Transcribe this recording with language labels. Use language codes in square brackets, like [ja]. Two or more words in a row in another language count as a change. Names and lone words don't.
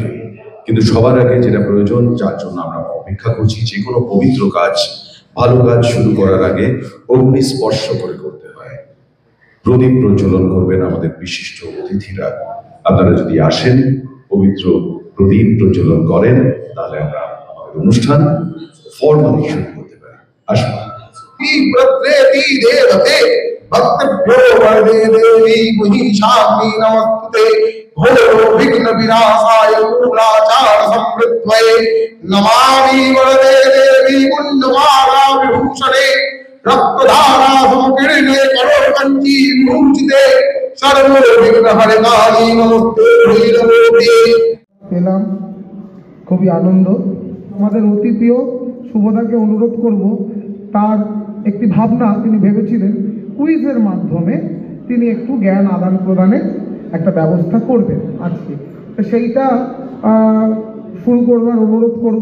[bn] কিন্তু সবার আগে যেটা প্রয়োজন, যার জন্য আমরা অপেক্ষা করছি, যে কোনো পবিত্র কাজ, ভালো কাজ শুরু করার আগে অগ্নি স্পর্শ করে করতে হয়। প্রদীপ প্রজ্বলন করবেন আমাদের বিশিষ্ট অতিথিরা। আপনারা যদি আসেন, পবিত্র প্রদীপ প্রজ্বলন করেন, তাহলে আমরা আমাদের অনুষ্ঠান ফর্মালি শুরু করতে পারি। আসুন। [sa] प्रत्रेति देवते भक्तभ्यो वरदे देवी महिषाग्नि नमस्तुते घोर विघ्न विनाशाय मूलाचार समृद्धये नमामि वरदे देवी कुंडमाला विभूषणे रक्तधारा समकीर्णे करोकंची विभूषिते सर्व विघ्न हरकाली नमस्ते भैरवे। [bn] পেলাম খুবই আনন্দ। আমাদের অতি প্রিয় শুভদাকে অনুরোধ করব, তার একটি ভাবনা তিনি ভেবেছিলেন কুইজের মাধ্যমে তিনি একটু জ্ঞান আদান প্রদানের একটা ব্যবস্থা করবেন আজকে। তো সেইটা শুরু করবার অনুরোধ করব।